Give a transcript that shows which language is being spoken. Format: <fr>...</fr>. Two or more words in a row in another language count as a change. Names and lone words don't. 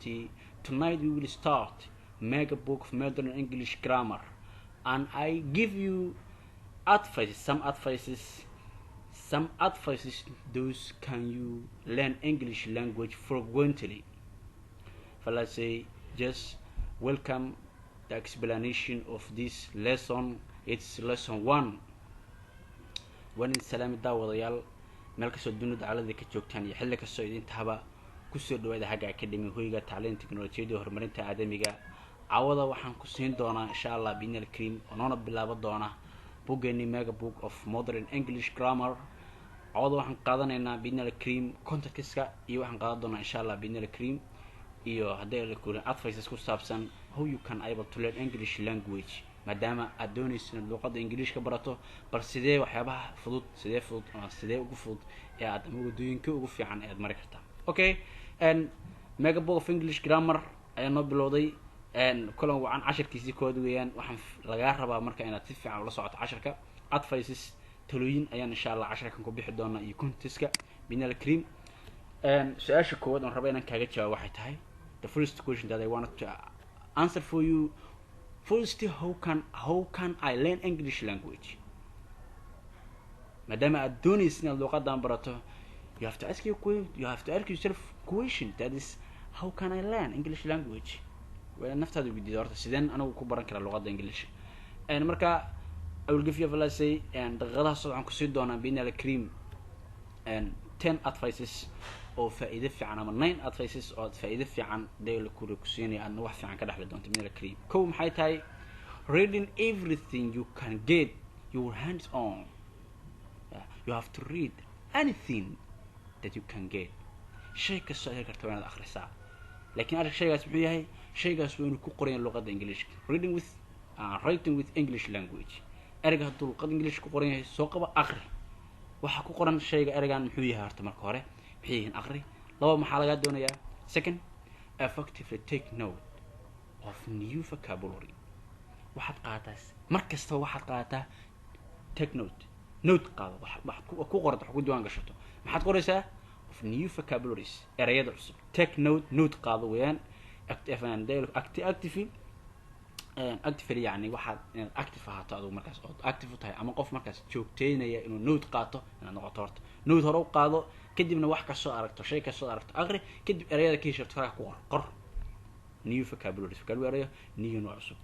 <en>Tonight we will start mega book of modern English grammar, and I give you some advices. Those can you learn English language fluently. For let's say, just welcome the explanation of this lesson. It's lesson 1.</en> <so>waan idin salaami daawadayaal meel kastoo dunida caalamka ka joogtaan iyo xilli kastoo idintahaba kusoo dhawaada Haga Academy hoyga tacliinta tiknoolajiyada iyo horumarinta aadamiga. Caawada waxaan ku siin doonaa</so> <ar>إن شاء الله بإذن الكريم</ar> <so>oona bilaabo doona buugeeni</so> <en>mega book of modern English grammar.</en> <so>Caawada waxaan qaadanaynaa</so> <ar>بإذن الكريم</ar> <so>contextka iyo waxaan qaadan doonaa</so> <ar>إن شاء الله بإذن الكريم</ar> <so>iyo hadii la kuulin advices ku saabsan</so> <en>how you can able to learn English language</en> <so>maadaama aad doonayso inaad luqadda Ingiriiska barato bal sidee waxyaabaha fudud sidee ugu fudud ee aad wadooyinka ugu fiican ee aad mari kartaa.</so> <en>Okay, and mega book of English grammar</en> <so>ayaa noo bilowday kulan wacan casharkiisii kood weeyaan. waxaan laga rabaa marka inaad si fiican ula socoto casharka. Advices talooyin ayaan</so> <ar>إن شاء الله</ar> <so>casharkan ku bixi doonaa iyo contextka</so> <ar>بإذن الكريم.</ar> <so>Su'aasha koowaad aan rabaa inaan kaaga jawaabo waxay tahay</so> <en>the first question that I wanted to answer for you. First, how can I learn English language?</en> <so>Madama aad doonaysid inaad luqadan barato,</so> <en>you have to ask yourself question, that is, how can I learn English language?</en> <so>Waa naftaada weydiido horta sideen anigu ku baran karaa luqadda English. Marka</so> <en>I will give you let's say</en> <so>daqiiqadaha soo aan ku sii doonaa</so> <ar>بإذن الكريم</ar> <so>10 advices oo faa'iido fiican ama 9 advices oo faa'iido fiican deelo ku siinaya aad wax fiican ka dhaxli doonto</so> <ar>بإذن الكريم.</ar> <so>Kow maxay tahay</so> <en>reading everything you can get your hands on. You have to read anything that you can get.</en> <so>Shay kasta aad karto inaad akhrisaa, laakiin arag shaygaas muxuu yahay shaygaas waa inuu ku qoran luqadda Ingiriiska.</so> <en>Writing with English language.</en> <so>erayga hadduu luqadda Ingiriiska ku qoran yahay soo qaba akhri waxa ku qoran shayga eraygan muxuu yahay horta marka hore maxay akhri. laba maxaa laga doonayaa</so> <en>second effectively take note of new vocabulary.</en> <so>waxaad qaadaas markasta waxaad qaadataa</so> <en>take note</en> <so>qaado wax ku qorto wax ku diiwaan gashato maxaad qoraysaa</so> <en>of new vocabularies</en> <so>erayada cusub.</so> <en>take note</en> <so>qaado weeyaan actively يعني waxaad inaad active ahaato adigu markaas oo active tahay ama qof markaas joogteynaya inuu note qaato inaad noqoto horta note hore u qaado kadibna wax ka soo aragto shay ka soo aragto aqri kadib erayada ka heshto faraha ku qor</so> <en>new vocabularies new</en> <so>nooc cusub.</so>